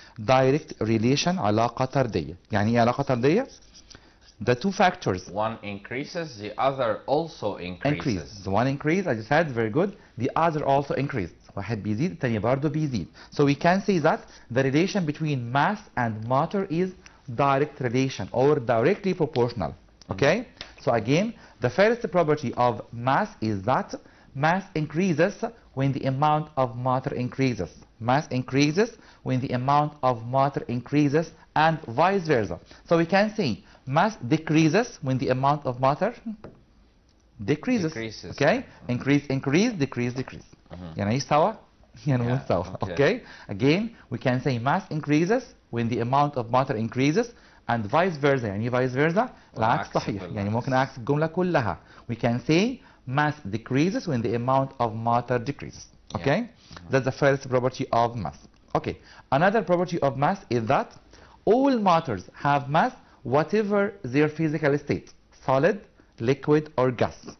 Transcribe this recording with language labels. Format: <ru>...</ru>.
<en>Direct relation,</en> <ar>علاقة طردية. يعني ايه علاقة طردية؟</ar> <en>The two factors. One increases, the other also increases. The one increase, as you said, very good. The other also increased.</en> <ar>واحد بيزيد التاني برضه بيزيد.</ar> <en>So we can say that the relation between mass and matter is direct relation or directly proportional. Okay? So again, the first property of mass is that mass increases when the amount of matter increases. Mass increases when the amount of matter increases and vice versa. So we can say mass decreases when the amount of matter decreases. Okay? Increase, increase, decrease, decrease.</en> <ar>يعني ايه سوا؟ يعني مو سوا. Okay?</ar> <en>Again, we can say mass increases when the amount of matter increases and vice versa.</en> <ar>يعني vice versa العكس صحيح. يعني ممكن أعكس الجملة كلها.</ar> <en>We can say mass decreases when the amount of matter decreases. Okay? That's the first property of mass. Okay. Another property of mass is that all matters have mass whatever their physical state, solid, liquid, or gas.</en>